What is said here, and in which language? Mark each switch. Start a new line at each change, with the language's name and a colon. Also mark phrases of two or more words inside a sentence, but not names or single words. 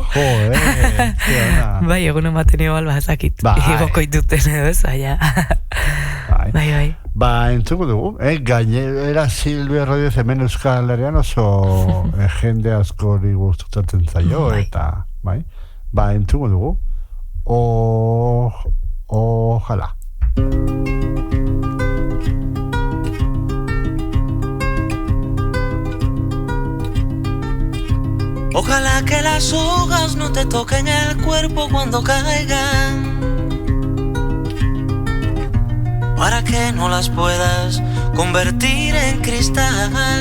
Basque: Bai, egunen baten igual bazakit. Igoko ituten edo ez, bai. Ba, entzuko dugu, gainera Silvio Rodríguez hemen Euskal Herrian oso jende askori gustatzen zaio, eta, bai, ba, entzuko dugu.
Spanish: Ojalá. Ojalá que las hojas no te toquen el cuerpo cuando caigan, para que no las puedas convertir en cristal.